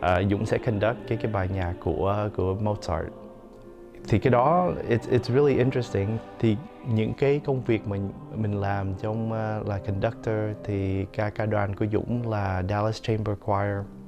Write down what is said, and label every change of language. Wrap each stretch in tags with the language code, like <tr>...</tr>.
<vi>Dũng sẽ conduct cái bài nhạc của Mozart. Thì cái đó</vi> <en>it's really interesting.</en> <vi>Thì những cái công việc mình làm trong là conductor thì ca đoàn của Dũng là Dallas Chamber Choir.</vi>